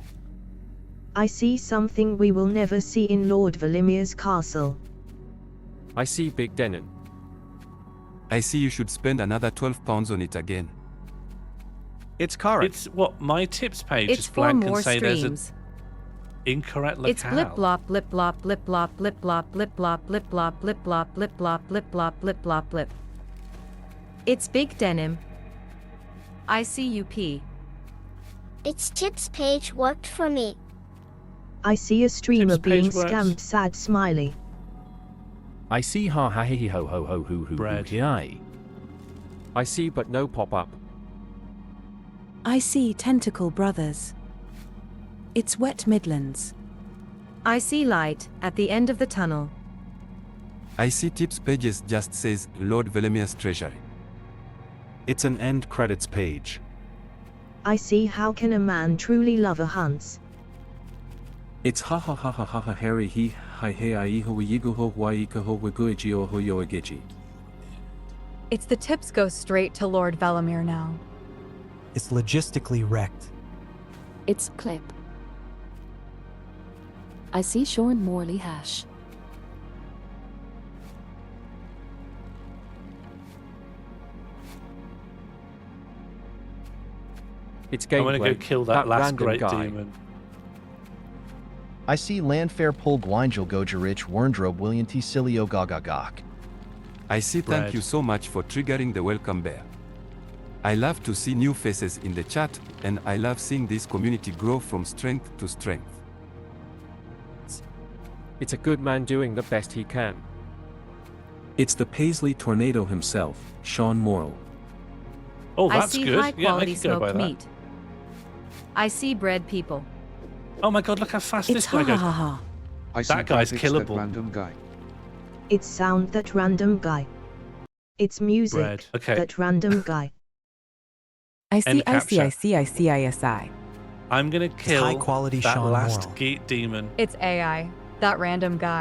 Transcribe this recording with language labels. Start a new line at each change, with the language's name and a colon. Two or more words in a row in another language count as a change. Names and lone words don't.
English: I see something we will never see in Lord Velimir's castle. I see Big Denon. I see you should spend another £12 on it again. It's correct. It's what my tips page It's is 4 blank and more say there's streams. an incorrect locale. It's blip blop blip blop blip blop blip blop blip blop blip blop blip blop blip blop blip blop blip blop blip. It's Big Denim. I see UP. Its tips page worked for me. I see a streamer Tips page being works. scammed, sad smiley. I see ha ha he ho ho ho hoo hoo Bread. hi. I see but no pop-up. I see Tentacle Brothers. It's Wet Midlands. I see light at the end of the tunnel. I see tips pages just says Lord Velimir's treasury. It's an end credits page. I see how can a man truly love a Hans. It's ha ha ha ha ha ha Harry he hi he I ho yigo ho waika ho wiguiji o ho yoagiji. Its the tips go straight to Lord Velimir now. It's logistically wrecked. It's clip. I see Sean Morley hash. It's I'm gameplay. gonna go kill that last random great guy. demon. I see Landfair Pol Gwangel Gojarich Werndrobe William T Silio Gagagak. I see Bread. thank you so much for triggering the welcome bear. I love to see new faces in the chat, and I love seeing this community grow from strength to strength. It's a good man doing the best he can. It's the Paisley Tornado himself, Sean Morrill. Oh, I that's see good. high Yeah, I quality could go by smoked that. meat. I see bread people. Oh my god, look how fast It's this ha guy ha goes. ha ha. I see That guy's graphics killable. that random guy. It's sound that random guy. It's music Bread. Okay. that random guy. I see End I see I capture. see I see ISI. I'm gonna kill high quality that Sean last Morrill. geek demon, It's AI. That random guy.